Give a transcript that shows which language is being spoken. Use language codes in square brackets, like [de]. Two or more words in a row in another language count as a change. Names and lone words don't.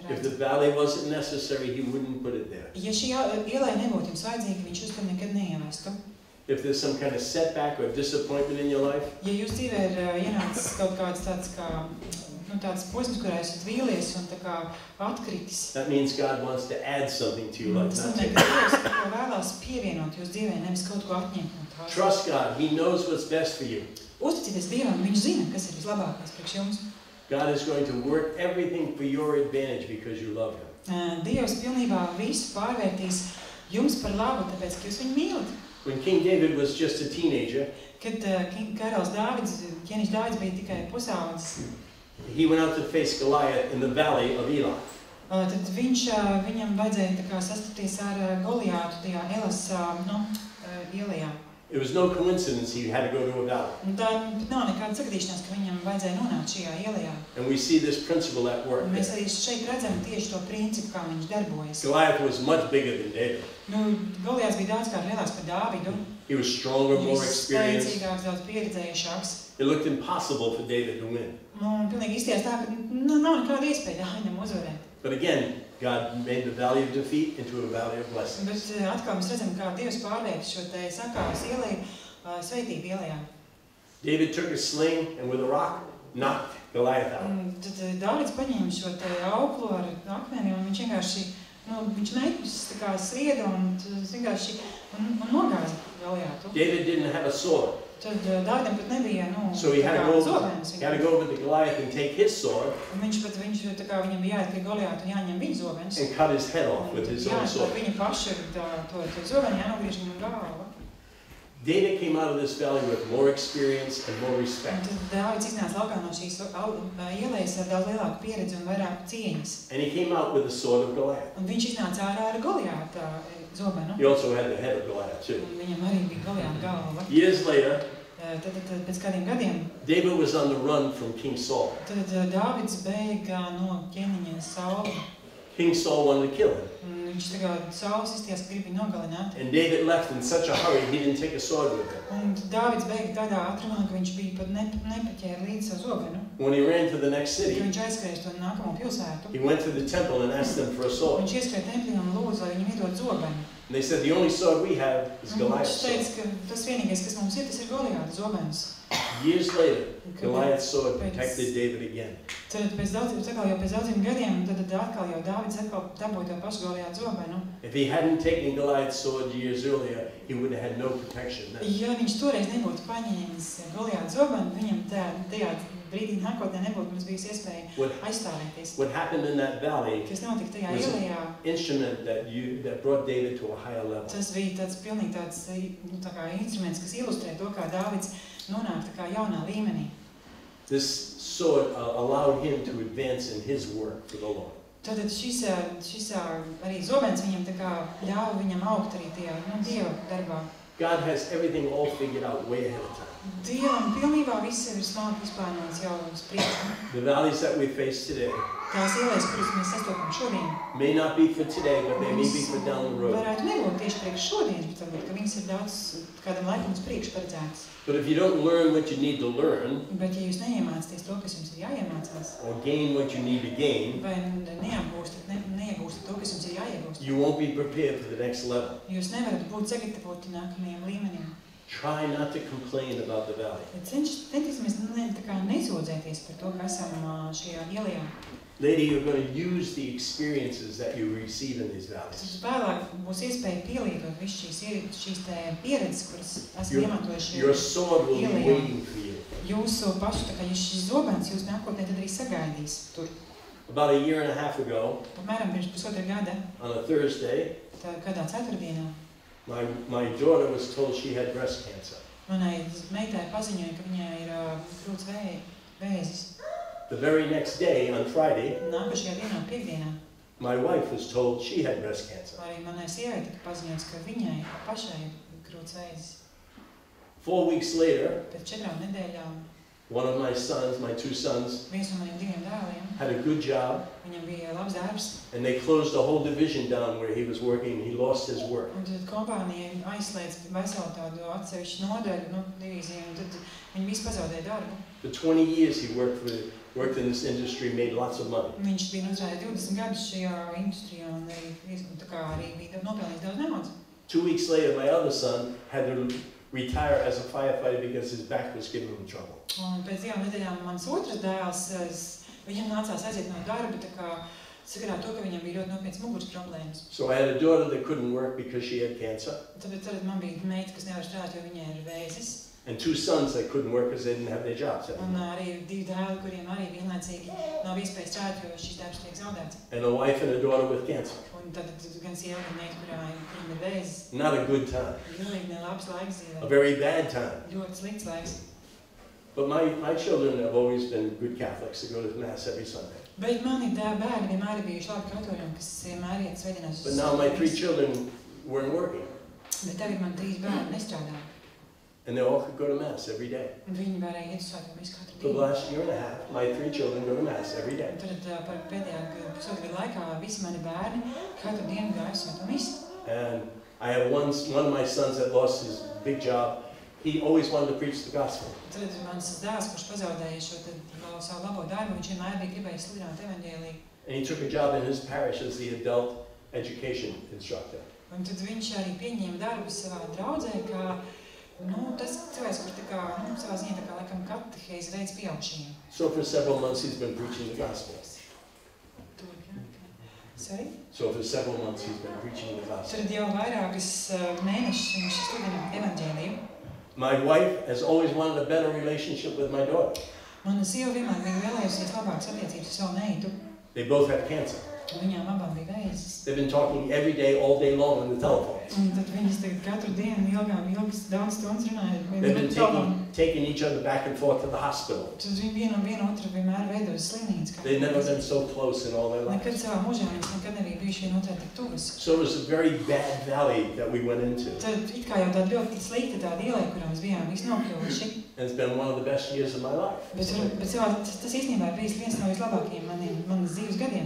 [en] If the valley wasn't necessary, he wouldn't put it there. [lv] Ja šī ielai nebūtu jums vajadzīga, viņš jūs tur nekad neievestu. [en] If there's some kind of setback or disappointment in your life, [lv] Ja jūs dzīvē ir ienācis kaut kāds tāds kā tāds posms, kurā esat vīlies un tā kā atkritis. [en] that means God wants to add something to you, like [lv] Tas [en] not [lv] nozīmē, [en] take. [lv] ka Dievs kaut ko vēlās pievienot jūs dzīvē, nevis kaut ko atņemt no tās. [en] Trust God. He knows what's best for you. [lv] Uzticieties Dievam, viņš zina, kas ir vislabākais priekš jums. [en] God is going to work everything for your advantage because you love him. [lv] Dievs pilnībā visu pārvērtīs jums par labu, tāpēc, ka jūs viņu mīlat. [en] When King David was just a teenager, [lv] Kad karalis ķēniņš Dāvids bija tikai pusaudzis, [en] he went out to face Goliath in the valley of Elah. [lv] tad viņam vajadzēja tā kā sastapties ar Goliātu tajā Elas ielajā. [en] It was no coincidence he had to go to a valley. [lv] Un tā nav nekāda sagadīšanās, ka viņam vajadzēja nonākt šajā ielajā. [en] And we see this principle at work. [lv] Un mēs arī šeit redzam tieši to principu, kā viņš darbojas. [en] Goliath was much bigger than David. [lv] Goliāts bija daudzkārt lielāks par Dāvidu. [en] He was stronger, more experienced. [lv] Spēcīgāks, daudz pieredzējušāks. [en] It looked impossible for David to win. [lv] Un pilnīgi izties tā, ka nav nekāda iespēja Dāvidam uzvarēt. [en] But again, God made the valley of defeat into a valley of blessings. [lv] Bet atkal mēs redzam, kā Dievs pārvērš šo te sakāves ielēju svētību ielējā. [en] David took a sling and with a rock knocked Goliath out. [lv] Tad Dāvids paņēma šo te auklu ar akmeni un viņš vienkārši, viņš metus tā kā srieda un vienkārši nogāza Goliātu. [en] David didn't have a sword. [lv] Tad Dāvidam pat nebija, [en] So he had [lv] tā [en] to [lv] kā [en] go, [lv] zobenes. [en] he had to go over to Goliath and take his sword [lv] Un viņš tā kā viņam bija jāiet pie Goliātu un jāņem viņa zobenes. [en] and cut his head off with his own [lv] Jāiet [en] sword. [lv] par viņa pašu to zobeni, jānogriež viņam galva. [en] David came out of this valley with more experience and more [lv] Un [en] respect. [lv] tad Dāvids iznāca laukā no šīs ielējas ar daudz lielāku pieredzi un vairāk cieņas. [en] And he came out with the sword of Goliath. [lv] Un viņš iznāca ārā ar Goliāta zobenu. [en] He also had the head of Goliath too. [lv] Un viņam arī bija Goliāta galva. [en] Years later, [lv] Tad pēc kādiem gadiem, [en] David was on the run from King Saul. [lv] tad Dāvids bēga no ķēniņa Saula. [en] King Saul wanted to kill him. [lv] Un viņš tā kā Sauls izties, ka grib viņu nogalināt. [en] And David left in such a hurry, he didn't take a sword with him. [lv] Un Dāvids bēga tādā ātrumā, ka viņš bija pat nepaķēra līdzi savu zobenu. [en] When he ran to the next [lv] Kad [en] city, [lv] viņš aizskrēja to nākamo pilsētu, [en] he went to the temple and asked them for a sword. [lv] viņš ieskrēja templī un lūdza, lai viņam iedod zobenu. [en] And they said, the only sword we have is [lv] Un [en] Goliath's [lv] viņš teica, [en] sword. [lv] ka tas vienīgais, kas mums ir, tas ir Goliāta zobens. [en] Years later, [lv] Kad- [en] Goliath's sword protected David again. [lv] Tad pēc daudziem gadiem, tad atkal jau Dāvids atkal dabūja to pašu Goliāta zobenu. [en] If he hadn't taken Goliath's sword years earlier, he would have had no protection then. [lv] Ja viņš toreiz nebūtu paņēmis Goliāta zobenu, viņam tajā brīdī nākotnē nebūtu mums bijusi iespēja aizstāvēties. [en] What happened in that valley [lv] Kas notika tajā [en] was [lv] ielējā, [en] an instrument that brought David to a higher level. [lv] tas bija tāds pilnīgi tāds, nu, tā kā instruments, kas ilustrē to, kā Dāvids nonāk tā kā jaunā līmenī. [en] This sword allowed him to advance in his work for the Lord. [lv] Tātad šis arī zobens viņam tā kā ļauj viņam augt arī tajā, nu, Dieva darbā. [en] God has everything all figured out way ahead of time. [lv] Dievam pilnībā viss ir smalki izplānots jau uz priekšu. [en] The valleys that we face today [lv] Tās ielas, kuras mēs sastopam šodien, [en] may not be for today, but they may be for down the road. [lv] varētu nebūt tieši priekš šodien, bet varbūt, ka viņas ir daudz kādam laikam uz priekšu paredzētas. [en] But if you don't learn what you need to learn, [lv] Bet ja jūs neiemācāties to, kas jums ir jāiemācās, [en] or gain what you need to gain, [lv] vai neiegūstat to, kas jums ir jāiegūst, [en] you won't be prepared for the next level. [lv] jūs nevarat būt sagatavoti nākamajam līmenim. [en] Try not to complain about the valley. [lv] Centīsimies tā kā nesūdzēties par to, ka esam šajā ielajā. [en] Later, you're going to use the experiences that you receive in these valleys. [lv] Vēlāk būs iespēja pielietot visu šīs pieredzes, kuras esam iemantojuši [en] Your sword will be [lv] ielajā. [en] waiting for you. [lv] Jūsu pašu, tā kā šis zobens jūs nākotnē tad arī sagaidīs tur. [en] About a year and a half ago, [lv] Apmēram pirms pusotra gada, [en] on a Thursday, [lv] tā kādā ceturtdienā, [en] my daughter was told she had breast cancer. [lv] manai meitai paziņoja, ka viņai ir krūts vēzis. [en] The very next day, on Friday, [lv] Nākošajā dienā, piekdienā, [en] my wife was told she had breast cancer. [lv] arī manai sievai tika paziņots, ka viņai pašai ir krūts vēzis. [en] 4 weeks later, [lv] Pēc 4 nedēļām [en] one of my sons, my 2 sons, [lv] viens no maniem 2 dēliem, [en] had a good job, [lv] viņam bija labs darbs, [en] and they closed the whole division down where he was working. He lost his work. [lv] un tad kompānija aizslēdz veselu tādu atsevišķu nodaļu, nu, divīziju, un tad viņi visi pazaudēja darbu. [en] For 20 years, he worked in this industry, made lots of money. [lv] Viņš bija nostrādājis 20 gadus šajā industrijā un tā kā arī bija nopelnījis daudz naudas. [en] 2 weeks later, my other son had to retire as a firefighter because his back was giving him trouble. [lv] Un pēc 2 nedēļām mans otrs dēls, viņam nācās aiziet no darba, tā kā sakarā to, ka viņam bija ļoti nopietnas muguras problēmas. [en] So I had a daughter that couldn't work because she had cancer, [lv] Tāpēc tad man bija meita, kas nevar strādāt, jo viņai ir vēzis. [en] and 2 sons that couldn't work because they didn't have their jobs [lv] Un [en] anymore. [lv] arī 2 dēli, kuriem arī vienlaicīgi nav iespējas strādāt, jo šis darbs tiek zaudēts. [en] And a wife and a daughter with cancer. [lv] Un tad gan sieva, gan meita, kuriem ir vēzis, [en] Not a good time. [lv] pilnīgi nelabs laiks [en] A [lv] dzīvē. [en] very bad time. [lv] Ļoti slikts laiks. [en] But my children have always been good Catholics. They go to Mass every Sunday. [lv] Bet mani bērni vienmēr ir bijuši labi katoļi, kas vienmēr iet svētdienās [en] But [lv] uz [en] now my 3 [lv] svētdienās. [en] children weren't working. [lv] Bet tagad man 3 bērni nestrādā. [en] And they all could go to Mass every day. [lv] Un viņi varēja iet uz svētdienām visu katru [en] For the [lv] dienu. [en] last year and a half, my 3 children go to Mass every day. [lv] Un tad par pēdējā pusotra gada laikā visi mani bērni katru dienu gāja uz svēto misi. [en] And I have one of my sons that lost his big job. He always wanted to preach the gospel. [lv] Tad mans dēls, kurš pazaudēja šo savu labo darbu, viņš vienmēr bija gribējis sludināt evaņģēliju. [en] And he took a job in his parish as the adult education instructor. [lv] Un tad viņš arī pieņēma darbu savā draudzē, kā tas cilvēks, kurš tā kā, savā ziņā tā kā laikam katehēzi veids pieaugšajiem. [en] So for several months he's been preaching the gospel. Sorry? So for several months he's been preaching the gospel. [lv] Tad jau vairākas mēnešus viņš sludina evaņģēliju. [en] My wife has always wanted a better relationship with my daughter. [lv] Mana sieva vienmēr bija vēlējusies labākas attiecības ar savu meitu. [en] They both have cancer. [lv] Viņām abām bija vēzis. [en] They've been talking every day, all day long on the telephone. [lv] Un tad viņas tagad katru dienu ilgas daudz stundas runāja. [en] They've been taking each other back and forth to the hospital. [lv] Tad viņi vienu otru vienmēr veido uz slimnīcu. [en] They've never been so close in all their [lv] Nekad [en] lives. [lv] savā mūžā viņas nekad nebija bijuši vienotrai tik tuvas. [en] So it was a very bad valley that we went into. [lv] Tad it kā jau tāda ļoti slikta tāda ielai, kurā mēs bijām visi nokļuvuši. [en] And it's been one of the best years of my life. [lv] Bet tas īstenībā ir bijis viens no vislabākajiem manas dzīves gadiem.